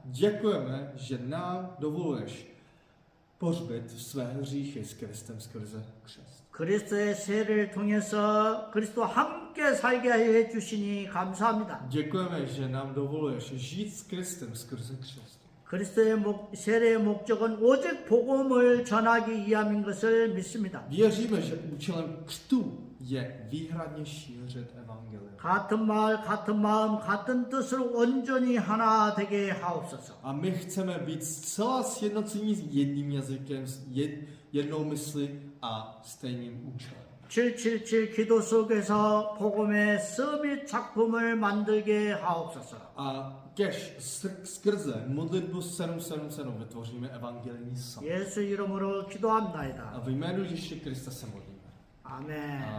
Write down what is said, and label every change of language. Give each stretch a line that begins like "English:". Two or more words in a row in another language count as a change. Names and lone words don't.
Czech: Děkujeme, že nám dovoluješ pohřbit své hříchy s Kristem skrze křest.
Korean: 그리스도의 세례를 통해서 그리스도와 함께 살게 해주시니 감사합니다.
Czech: Děkujeme, že nám dovoluješ žít s Kristem skrze křest.
Korean: 그리스도의 세례의 목적은 오직 복음을 전하기 위함인 것을 믿습니다.
Czech: Věříme, že účelem křtu je výhradně šířit evangelium.
Korean: 같은 말, 같은 마음, 같은 뜻으로 온전히 하나 되게 하옵소서.
Czech: A my chceme být zcela sjednocení s jedním jazykem, s jednou myslí a stejným účelem.
Korean: 777 기도 속에서 복음의 서밋 작품을 만들게 하옵소서.
Czech: A kež skrze modlitbu 777 vytvoříme evangelijní sam.
Korean: 예수 이름으로 기도합나이다.
Czech: A ve jménu Ježíše Krista se modlíme.
Korean: 아멘.